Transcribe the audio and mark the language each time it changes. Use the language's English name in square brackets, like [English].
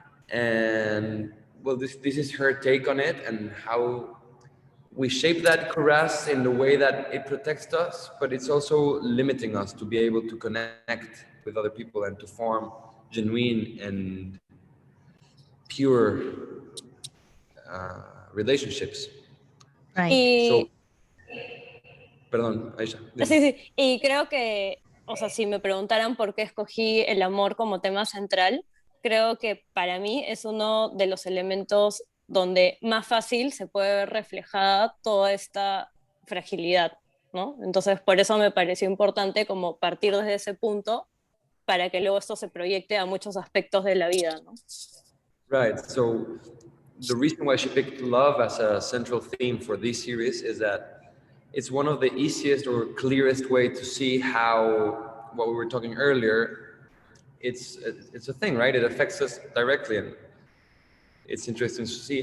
[English] And well, this is her take on it, and how we shape that cuirass in the way that it protects us, but it's also limiting us to be able to connect with other people and to form genuine and pure relationships. Right. So, [Spanish] Y perdón, Aisha. sí, Dime. sí, y creo que, o sea, si me preguntaran por qué escogí el amor como tema central, creo que para mí es uno de los elementos donde más fácil se puede ver reflejada toda esta fragilidad, ¿no? Entonces, por eso me pareció importante como partir desde ese punto para que luego esto se proyecte a muchos aspectos de la vida, ¿no? [English] Right. So, the reason why she picked love as a central theme for this series is that it's one of the easiest or clearest way to see how what we were talking earlier. It's a thing, right? It affects us directly, and it's interesting to see.